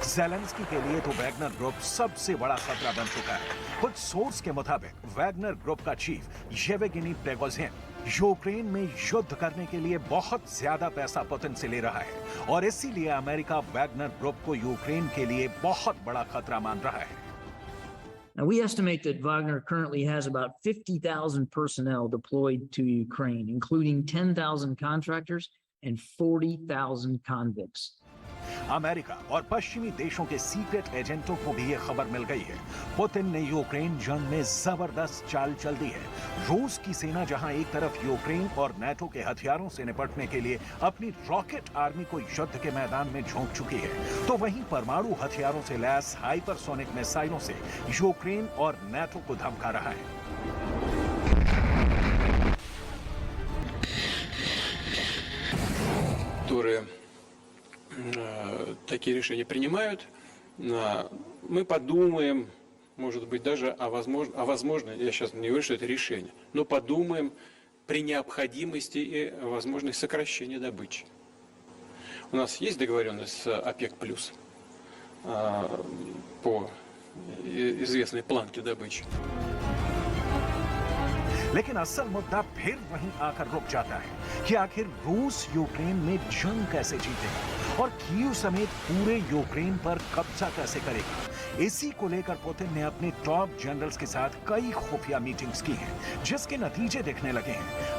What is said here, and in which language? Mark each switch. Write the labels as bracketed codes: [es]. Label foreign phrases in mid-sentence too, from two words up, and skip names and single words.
[hi] जेलेंस्की के लिए तो वैगनर ग्रुप सबसे बड़ा खतरा बन चुका है। कुछ सोर्स के मुताबिक वैगनर ग्रुप का चीफ येवगेनी प्रिगोजिन यूक्रेन में युद्ध करने के लिए बहुत ज्यादा पैसा पुतिन से ले रहा है, और इसीलिए अमेरिका वैगनर ग्रुप को यूक्रेन के लिए बहुत बड़ा खतरा मान रहा है। [en] Now, we estimate that Wagner currently has about 50,000 personnel deployed to Ukraine, including 10,000 contractors and 40,000 convicts. [hi] अमेरिका और पश्चिमी देशों के [en] secret agents [hi] को भी यह खबर मिल गई है। पुतिन ने यूक्रेन जंग में जबरदस्त चाल चल दी है। रूस की सेना जहां एक तरफ यूक्रेन और नाटो के हथियारों से निपटने के लिए अपनी [en] rocket army [hi] को युद्ध के मैदान में झोंक चुकी है, तो वहीं परमाणु हथियारों से लैस [en] hypersonic missiles [hi] से यूक्रेन और नाटो को धमका रहा है। [ru] такие решения принимают. Мы подумаем, может быть, даже о возможно, я сейчас не говорю, что это решение, но подумаем при необходимости и возможности сокращения добычи. У нас есть договоренность с ОПЕК+, по известной планке добычи. [hi] लेकिन असल मुद्दा फिर वहीं आकर रुक जाता है कि आखिर रूस यूक्रेन में जंग कैसे जीतेगा और कीव समेत पूरे यूक्रेन पर कब्जा कैसे करेगा। इसी को लेकर पुतिन ने अपने [en] top generals [hi] के साथ कई खुफिया मीटिंग्स की हैं, जिसके नतीजे दिखने लगे हैं।